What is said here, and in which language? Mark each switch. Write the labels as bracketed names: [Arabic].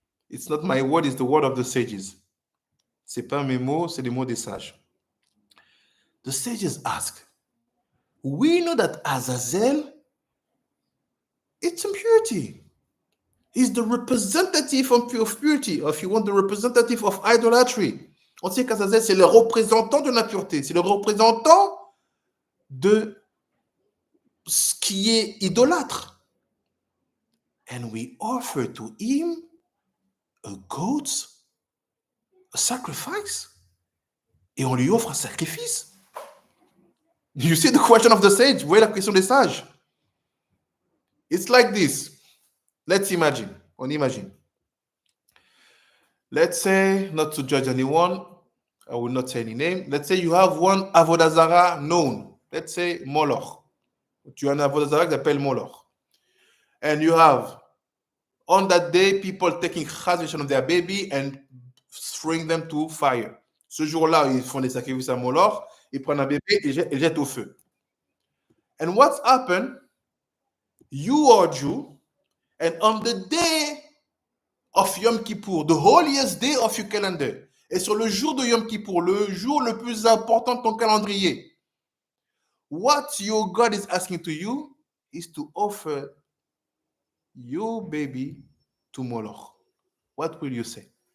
[English] It's not my word, it's the word of the sages. [French] C'est pas mes mots, c'est les mots des sages. [English] The sages ask, we know that Azazel, it's impurity. He's the representative of purity, or if you want, the representative of idolatry. [French] On sait qu'Azazel, c'est le représentant de l'impureté, c'est le représentant de ce qui est idolâtre. [English] And we offer to him a goat, a sacrifice. [French] Et on lui offre un sacrifice. [English] You see the question of the sage? [French] Vous voyez la question des sages? [English] It's like this. Let's imagine. [French] On imagine. [English] Let's say, not to judge anyone, I will not say any name. Let's say you have one Avodazara known. Let's say Moloch. [French] Tu as un Avodazara qui s'appelle Moloch. [English] And you have, on that day, people taking chazvation of their baby and throwing them to fire. [French] Ce jour-là, ils font des sacrifices à Moloch, ils prennent un bébé et jettent au feu. [English] And what's happened? You are Jew, and on the day of Yom Kippur, the holiest day of your calendar, [French] et sur le jour de Yom Kippur, le jour le plus important de ton calendrier, [English] what your God is asking to you is to offer your baby to Moloch. What will you say?